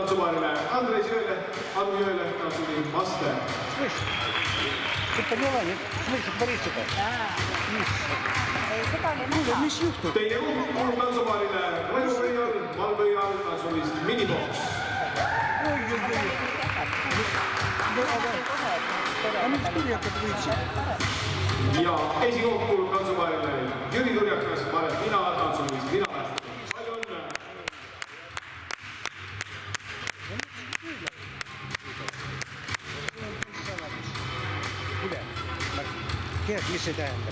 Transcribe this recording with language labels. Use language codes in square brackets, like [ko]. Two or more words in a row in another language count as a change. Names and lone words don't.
[et] kantsupaarile Andres Jõele, Anu Jõele, tantsupaari Master. [ru] Ты поняла, нет? Слышишь, Борис, это? Да. [et] Mis juhtub? Teine kuulub tantsupaarile Valvõial, Valvõial tantsuvist Minibox. [ru] А ну теперь как выйти? [et] Ja esikoht kuulub tantsupaarile Jüri Turjakas, Maret Mina tantsuvist Mina. Palju õnne! Tead, mis see tähendab?